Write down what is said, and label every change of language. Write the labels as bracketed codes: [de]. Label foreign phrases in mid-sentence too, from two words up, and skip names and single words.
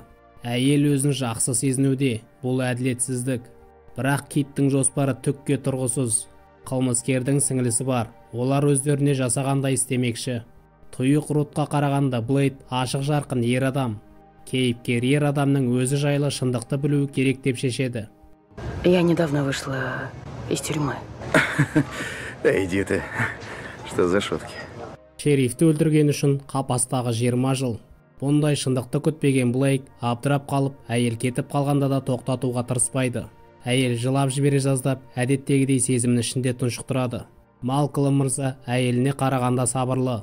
[kk] Әйел өзін жақсы сезінуде, бұл әділетсіздік. Бірақ Киттің жоспары түкке тұрғысыз. Қылмыскердің сіңлісі бар, олар өздеріне жасағандай істемекші. Тұйық Рутқа қарағанда Блейд ашық жарқын ер адам. Кейіпкер ер адамның өзі жайлы шындықты білуі керек деп шешеді. [ru] Я недавно вышла из тюрьмы. Да иди ты. Что за шутки? [kk] Шерифті өлтірген үшін қапастағы 20 жыл. Бұндай шындықты күтпеген Блейк абдырап қалып, әйел кетіп қалғанда да тоқтатуға тырыспайды. Әйел жылап жібере жаздап, әдеттегідей сезімін ішінде тұншықтырады. Малкольм мырза әйеліне қарағанда сабырлы.